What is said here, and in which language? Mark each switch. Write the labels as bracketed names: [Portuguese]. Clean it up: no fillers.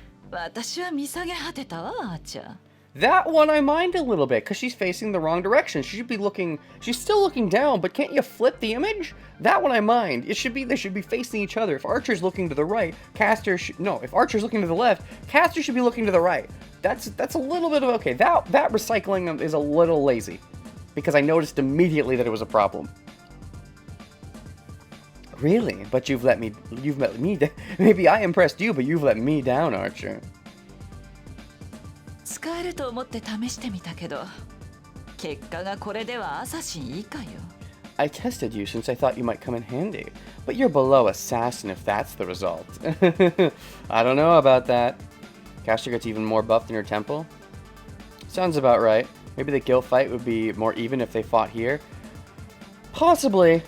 [Japanese] 私は見下げ果てたわ、アーチャー。 [English] That one I mind a little bit, because she's facing the wrong direction. She should be looking... She's still looking down, but can't you flip the image? That one I mind. It should be... They should be facing each other. If Archer's looking to the right, Caster should... No, if Archer's looking to the left, Caster should be looking to the right. That's a little bit of... Okay, that recycling is a little lazy. Because I noticed immediately that it was a problem. Really? But you've let me... Maybe I impressed you, but you've let me down, Archer. [Japanese] 使えると思って試してみたけど、結果がこれではアサシン以下よ。 [English] I tested you since I thought you might come in handy, but you're below assassin if that's the result. I don't know about that. Caster gets even more buffed in her temple? Sounds about right. Maybe the Gil fight would be more even if they fought here. Possibly.